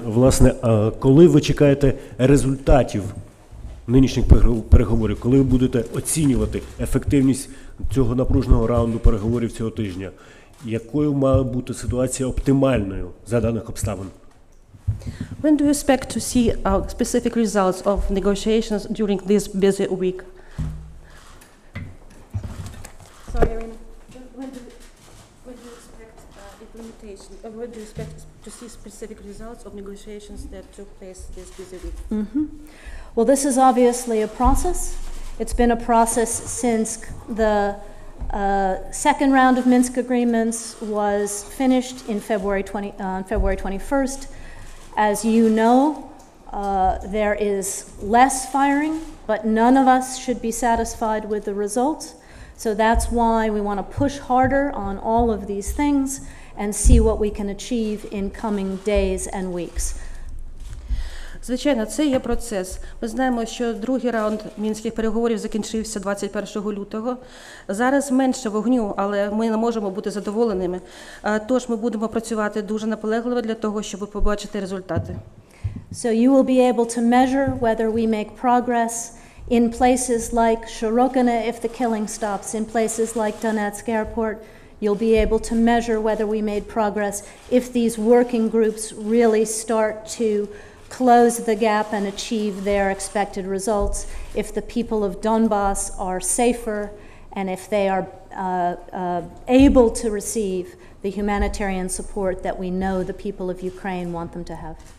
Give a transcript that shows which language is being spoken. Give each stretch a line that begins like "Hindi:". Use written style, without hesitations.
Ukrainian: Власне, коли ви чекаєте результатів нинішніх переговорів, коли ви будете оцінювати ефективність цього напруженого раунду переговорів цього тижня, якою має бути ситуація оптимальною за даних обставин?
English: When do you expect to see specific results of negotiations during this busy week? Sorry, Irina. When do you expect implementation? When do you expect to see specific results of negotiations that took place this busy week? Well, this is obviously a process. It's been a process since the second round of Minsk agreements was finished in February 21st. As you know, there is less firing, but none of us should be satisfied with the results. So that's why we want to push harder on all of these things and see what we can achieve in coming days and weeks.
Ukrainian: Звичайно, це є процес. Ми знаємо, що другий раунд мінських переговорів закінчився 21 лютого. Зараз менше вогню, але ми не можемо бути задоволеними. Тож ми будемо працювати дуже наполегливо для того, щоб побачити результати.
English: So you will be able to measure whether we make progress in places like Shirokina if the killing stops, in places like Donetsk Airport. You'll be able to measure whether we made progress if these working groups really start to close the gap and achieve their expected results, if the people of Donbass are safer, and if they are able to receive the humanitarian support that we know the people of Ukraine want them to have.